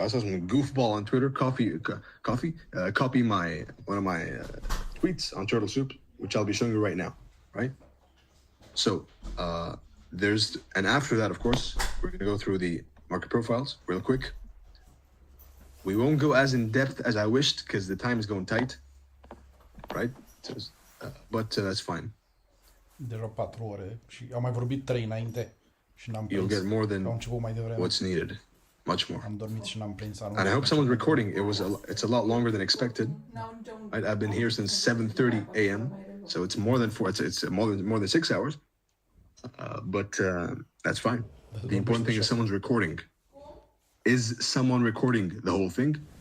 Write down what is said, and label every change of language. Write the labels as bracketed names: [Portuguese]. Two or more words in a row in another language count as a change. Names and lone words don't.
[English] I saw some goofball on Twitter, copy one of my tweets on turtle soup, which I'll be showing you right now, right? So and after that, of course, we're going to go through the market profiles real quick. We won't go as in depth as I wished because the time is going tight, right? But that's fine. [Romanian] Deja 4 ore și am mai vorbit 3 înainte și n-am [English] You'll [Romanian] prins. [English] get more than [Romanian] Au început mai devreme. [English] what's needed, much more. [Romanian] Am dormit și n-am prins. [English] And I hope someone's recording. It's a lot longer than expected. I've been here since 7:30 a.m. So it's more than 4. It's more than 6 hours. But that's fine. The important thing is someone's recording. Is someone recording the whole thing?